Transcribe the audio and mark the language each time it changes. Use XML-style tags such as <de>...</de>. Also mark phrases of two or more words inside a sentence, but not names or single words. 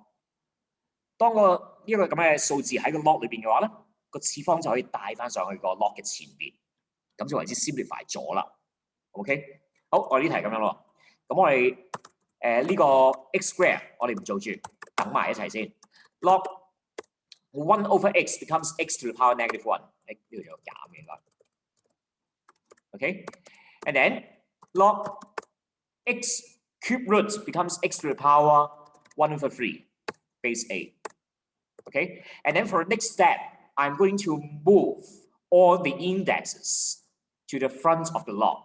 <yue>當呢個咁嘅數字喺個 log 裏邊嘅話咧，個次方就可以帶翻上去個 log 嘅前邊，咁就為之 simplify 咗啦。OK， 好，我哋呢題咁樣咯。咁我哋呢個</yue> <en>x square</en> <yue>我哋唔做住，等埋一齊先。</yue> <en>log 1/x becomes x to the power -1。</en> <yue>呢度仲有減嘅應該。</yue> <en>OK，and then log x cube root becomes x to the power 1/3 base a. Okay, and then for the next step, I'm going to move all the indexes to the front of the log.</en>